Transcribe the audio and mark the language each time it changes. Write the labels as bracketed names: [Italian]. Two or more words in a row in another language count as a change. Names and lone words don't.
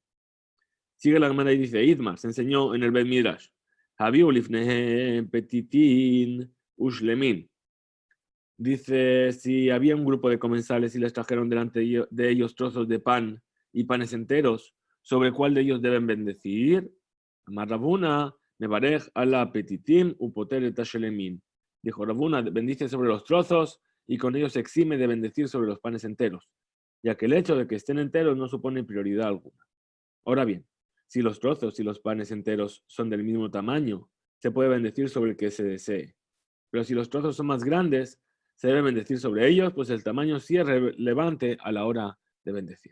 [Spanish] Sigue la Gemara y dice, Idmar se enseñó en el [Hebrew] בית מדרש, היו לפניהם פתיתין ושלמין. [Spanish] Dice, si había un grupo de comensales y les trajeron delante de ellos trozos de pan y panes enteros, ¿sobre cuál de ellos deben bendecir? [Hebrew] אמר רבנא מברך על הפתיתין ופוטר את השלמין. [Spanish] Dijo Rabuna, bendice sobre los trozos y con ellos se exime de bendecir sobre los panes enteros, ya que el hecho de que estén enteros no supone prioridad alguna. Ahora bien, si los trozos y los panes enteros son del mismo tamaño, se puede bendecir sobre el que se desee. Pero si los trozos son más grandes, se debe bendecir sobre ellos, pues el tamaño sí es relevante a la hora de bendecir.